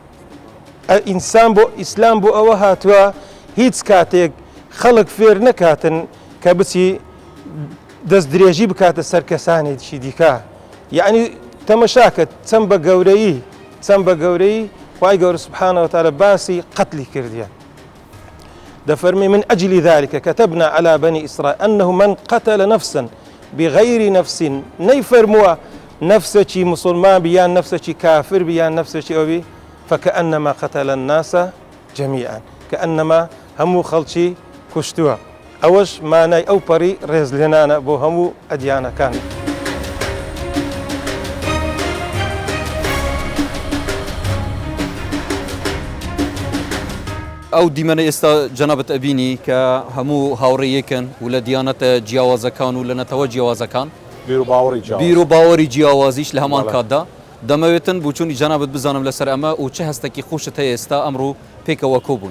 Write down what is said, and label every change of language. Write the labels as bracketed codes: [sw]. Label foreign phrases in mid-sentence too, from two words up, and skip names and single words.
[ckb] ئیسلام بۆ ئەوە هاتووە هیچ کاتێک خەڵک فێر نەکاتن کە بچی دەست درێژی بکاتە سەر کەسانێکی دیکە یعنی تەمەشاکە چەند بە گەورەی خی گەورە [ar] سبحانه وتعالى [ckb] باسی قەتلی کردیە دەفەرمی [ar] من أجل ذلك كتبنا على بني إسرائيل أنه من قتل نفسا بغير نفس [ckb] نەیفەرمووە نفسکی مسلمان بیان نفسکی کافر بیان نفسکی ئەوی [ar] فكأنما قتل الناس جميعا كأنما [ckb] هەموو خەڵکی کوشتووە ئەوەش مانای ئەو پەڕی ڕێزلێنانە بۆ هەموو ئەدیانەکان. ئەو دیمەنە ئێستا جەنابەت ئەبینی کە هەموو هاوڕێیەکەن و لە دیانەتە جیاوازەکان و لە نەتەوە جیاوازەکان بیر و باوەری جیاوازیش لە هەمان کاتدا دەمەوێتن بچوونی جەنابەت بزانم لەسەر ئەمە و چه هەستێکی خۆشت هەیە ئێستا ئەمڕۆ پێکەوە کۆبوون.